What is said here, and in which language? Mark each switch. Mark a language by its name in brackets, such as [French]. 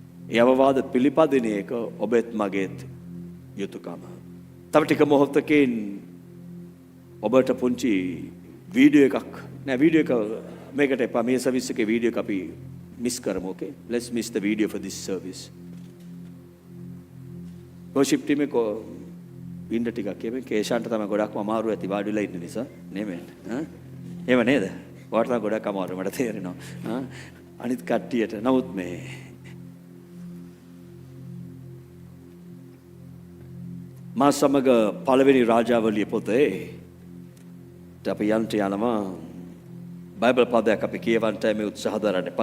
[Sinhala] ඒ අවවාද පිළිපදින එක ඔබෙත් මගේත් යුතුයකම. තව ටික මොහොතකින් ඔබට පුංචි වීඩියෝ එකක් නෑ වීඩියෝ එක මේකට එපා මේ සර්විස් එකේ වීඩියෝ එක අපි මිස් කරමු. [English] okay, let's miss the video for this service. worship team [Sinhala] එක ඉන්න ටිකක් කියමු. කේෂාන්ට තමයි ගොඩක්ම අමාරු ඇති වාඩිලා ඉන්න නිසා නෙමෙයි. එහෙම නේද? වාට තමයි ගොඩක් අමාරු මට තේරෙනවා. අනිත් කට්ටියට නමුත් මේ මා සමග පළවෙනි රාජාවලිය පොතේ අපි යනවා බයිබල් පදයක් අපි කියවන්නට මේ උත්සාහ දරන්නේ.